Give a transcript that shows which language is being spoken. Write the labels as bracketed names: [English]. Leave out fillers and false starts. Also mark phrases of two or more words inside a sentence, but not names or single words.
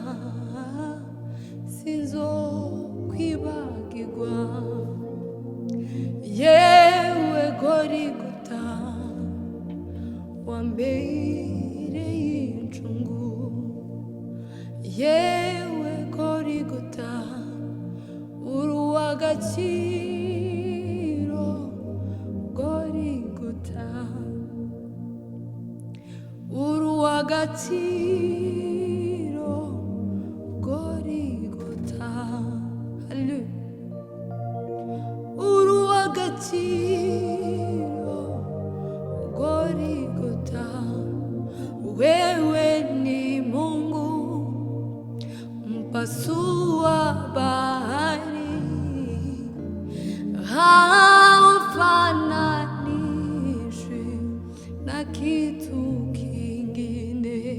[Rundi] sinzokwibagirwa, yewe Gorigota wambereye incungu, yewe Gorigota uri uw'agaciro, Gorigota uri uw'agaciro, Gorigota uri uw'agaciro, [Swahili] Gorigota wewe ni Mungu mpasua bahari, haufananishwi na kitu kingine.